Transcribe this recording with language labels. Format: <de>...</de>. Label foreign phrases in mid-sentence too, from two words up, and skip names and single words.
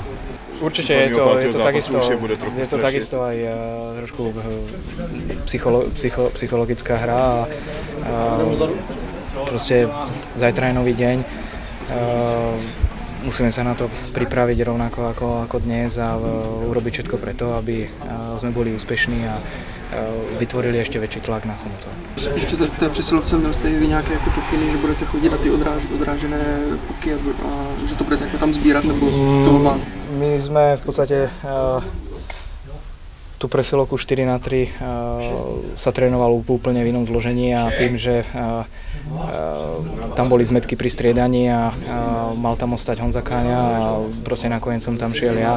<sk>určite je to takisto aj trošku psychologická hra a proste zajtra je nový deň. Musíme sa na to pripraviť rovnako ako dnes a urobiť všetko preto, aby sme boli úspešní a vytvorili ešte väčší tlak na Chomutov.</sk> <cs>Ještě za té přesilovce měl jste vy nějaké jako pokyny, že budete chodit na ty odrážené puky a že to budete jako tam sbírat, nebo toho má?</cs> <sk>My sme v podstate tú presilovku 4x3 sa trénoval úplne v inom zložení a tým, že tam boli zmetky pri striedaní a mal tam ostať Honza Káňa a proste nakoniec som tam šiel ja.</sk>